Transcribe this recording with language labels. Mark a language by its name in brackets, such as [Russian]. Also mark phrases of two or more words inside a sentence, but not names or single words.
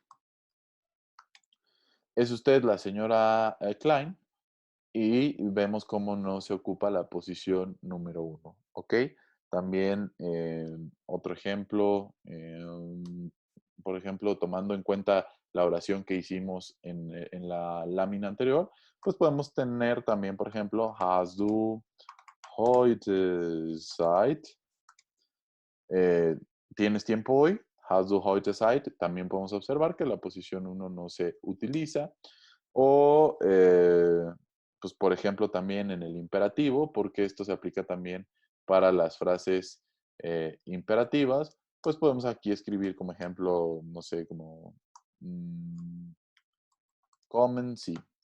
[Spanish] Es usted la señora Klein y vemos cómo no se ocupa la posición número uno. ¿Ok? También otro ejemplo, por ejemplo, tomando en cuenta la oración que hicimos en la lámina anterior, pues podemos tener también, por ejemplo, [German] hast du heute Zeit? [Spanish] ¿Tienes tiempo hoy? [German] Hast du heute Zeit? [Spanish] También podemos observar que la posición uno no se utiliza. O, pues, por ejemplo, también en el imperativo, porque esto se aplica también para las frases imperativas, pues podemos aquí escribir como ejemplo, no sé, como [German] kommen Sie.